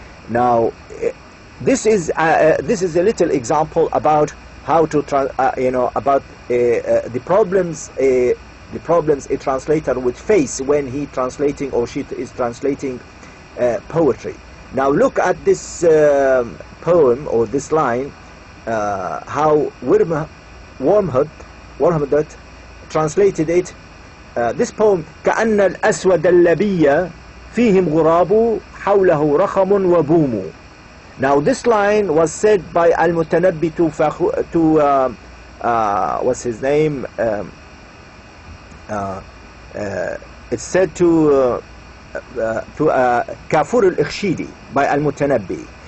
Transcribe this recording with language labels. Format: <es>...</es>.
<en>Now, this is a little example about how to about the problems a translator would face when he translating or she is translating poetry. Now look at this poem or this line, how Wormhut translated it. This poem:</en> <ar>كأن الأسود اللبي فيهم غراب حوله رخم وبوم.</ar> <en>Now this line was said by Al-Mutanabbi to what's his name? It's said to Kafur al-Ikhshidi by Al-Mutanabbi.</en>